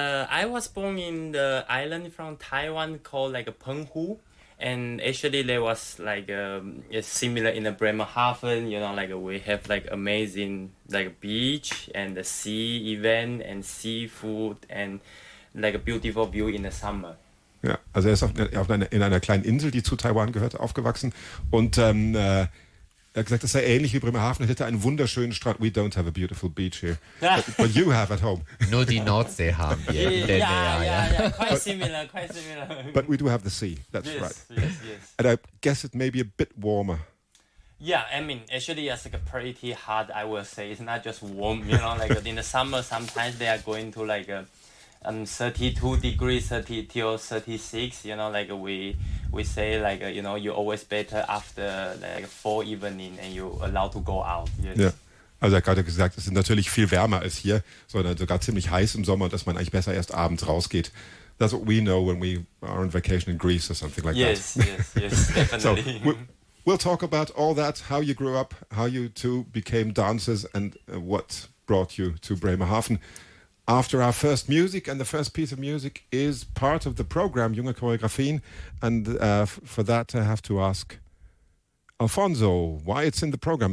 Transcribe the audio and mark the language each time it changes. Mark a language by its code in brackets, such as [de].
[en] I was born in the island from Taiwan called like Penghu, and actually there was like similar in the Bremerhaven. You know, like we have like amazing like beach and the sea event and seafood and like a beautiful view in the summer. [de] Ja, also er ist in einer kleinen Insel, die zu Taiwan gehört, aufgewachsen und er hat gesagt, das sei ähnlich wie Bremerhaven, hätte einen wunderschönen Strand. [en] We don't have a beautiful beach here, but you have at home. [de] Nur die Nordsee haben wir. [en] Quite similar. But we do have the sea, that's yes, right. Yes, yes. And I guess it may be a bit warmer. Yeah, I mean, actually it's like pretty hot, I will say. It's not just warm, you know, like in the summer, sometimes they are going to like 32 degrees, 30 to 36, you know, like we say, like, you know, you're always better after like 4 evening and you allowed to go out. Yes. Yeah. [de] Also er hat gerade gesagt, es ist natürlich viel wärmer als hier, sondern sogar ziemlich heiß im Sommer, dass man eigentlich besser erst abends rausgeht. [en] That's what we know when we are on vacation in Greece or something like yes, that. Yes, definitely. So, we'll talk about all that, how you grew up, how you two became dancers and what brought you to Bremerhaven. After our first music, and the first piece of music is part of the program, Junge Choreografien, and for that I have to ask Alfonso why it's in the program.